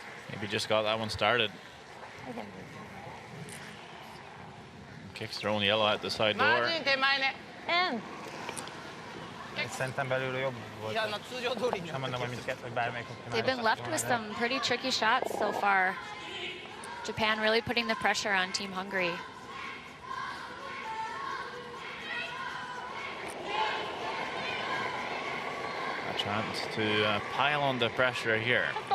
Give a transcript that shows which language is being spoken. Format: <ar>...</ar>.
<en>Maybe just got that one started. Kicks thrown yellow at the side door.</en> <hu>Szerintem belülről jobb volt. Nem mondom, hogy mindkettő, hogy bármelyik.</hu> <en>They've been left with some pretty tricky shots so far. Japan really putting the pressure on Team Hungary. A chance to pile on the pressure here.</en>